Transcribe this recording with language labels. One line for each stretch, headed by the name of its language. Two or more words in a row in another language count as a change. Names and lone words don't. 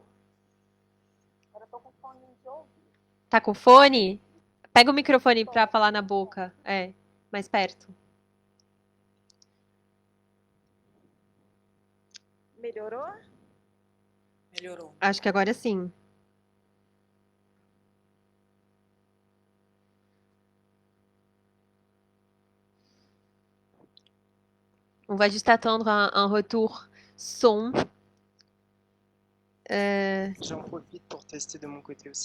Portuguese: Agora eu tô com fone de ouvido. Tá com fone? Pega o microfone pra falar na boca. Mais perto. Melhorou? Melhorou. Acho que agora sim.
French: On va juste attendre un retour son. J'en profite pour tester de mon côté aussi.